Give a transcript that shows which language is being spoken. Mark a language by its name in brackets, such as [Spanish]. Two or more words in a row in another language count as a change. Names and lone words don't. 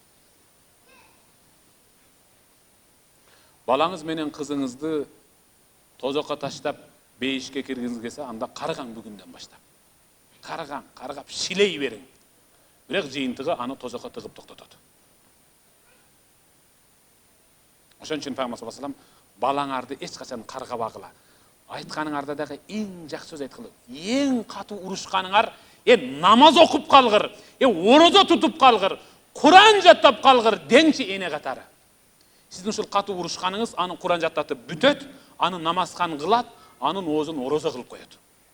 [Kyrgyz] Балаңыз менен кызыңызды тозокко таштап бейишке киргизиңиз келсе, анда карган бүгүндөн баштап. Каргап шилей бериң. Бирок жыйынтыгы аны тозокко тыгып токтотот. Ошон үчүн пайгамбар [Arabic] صلى الله عليه وسلم [Kyrgyz] балаңарды эч качан каргабагыла. Айтканыңарда дагы эң жакшы сөз айткыла. Эң катуу урушканыңар, намаз окуп калгыр, орозо тутуп калгыр, Куран жаттап калгыр деңчи эне катары. Сиздин ушул катуу урушканыңыз аны Куран жаттатып бүтөт, аны намазхан кылат, анын оозун орозо кылып коет.